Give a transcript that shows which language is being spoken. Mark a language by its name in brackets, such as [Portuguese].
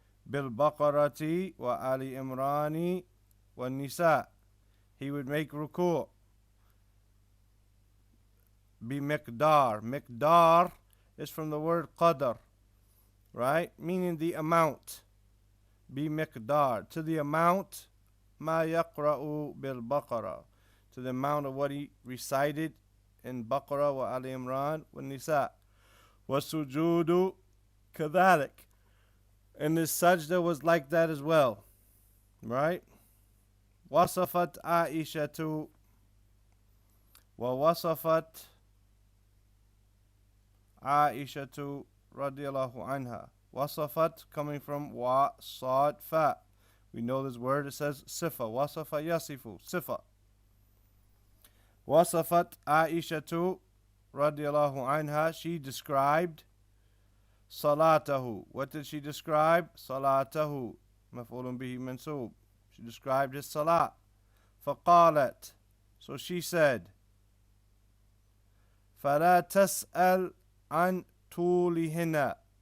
[Arabic] بالبقرة وآل إمران والنساء. [English] He would make ruku' بمقدار. Miqdar is from the word qadr, right? Meaning the amount. بمقدار. To the amount [Arabic] ما يقرأ بالبقرة. [English] To the amount of what he recited in Baqarah wa Ali Imran wa Nisa. [Arabic] وَالسُّجُودُ كَذَلِكَ. [English] And his sajda was like that as well. [Arabic] Right? وَصَفَتْ عَائِشَةُ وَوَصَفَتْ عَائِشَةُ رضي الله عنها. [English] وَصَفَت coming from wa, sad, fa. We know this word, it says sifa. [Arabic] وَصَفَ يَصِفُ sifa. وَصَفَت عَائِشَةُ رضي الله عنها. [English] She described salatahu. What did she describe? Salatahu. [Arabic] مفعول به منصوب. [English] She described his salat. [Arabic] فقالت. [English] So she said, [Arabic] فلا تسأل عن طولهن.